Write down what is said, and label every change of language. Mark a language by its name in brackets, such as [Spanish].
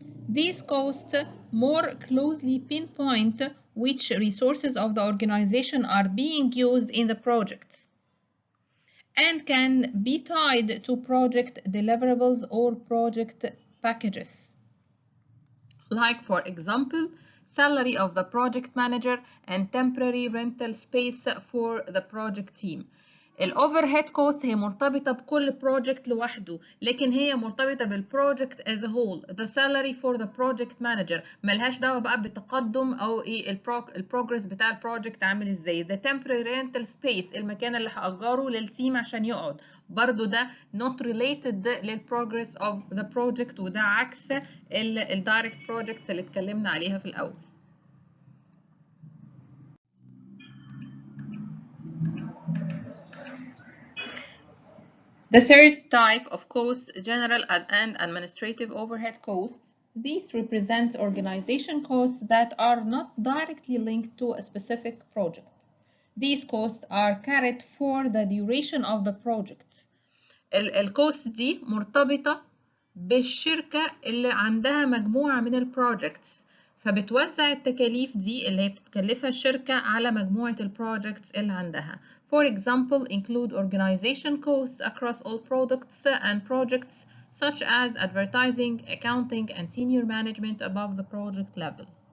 [English] These costs more closely pinpoint which resources of the organization are being used in the projects and can be tied to project deliverables or project packages. Like, for example, salary of the project manager and temporary rental space for the project team. [Arabic] الاوفرهيد كوست هي مرتبطة بكل بروجكت لوحده، لكن هي مرتبطة بالبروجكت [English] as a whole. The salary for the project manager [Arabic] ملهاش دعوة بقى بالتقدم او ايه البروجرس بتاع البروجكت عامل ازاي. [English] The temporary rental space [Arabic] المكان اللي هأجره للتيم عشان يقعد، برضو ده [English] not related [Arabic] للبروجرس [English] of the project، [Arabic] وده عكس الدايركت projects اللي اتكلمنا عليها في الأول. [English] The third type of costs, general and administrative overhead costs. These represent organization costs that are not directly linked to a specific project. These costs are carried for the duration of the project. [Arabic] الكوست دي مرتبطة بالشركة اللي عندها مجموعة من البروجكتس، فبتوزع التكاليف دي اللي هي بتتكلفها الشركة على مجموعة البروجكتس اللي عندها. [English] For example, include organization costs across all products and projects such as advertising, accounting, and senior management above the project level.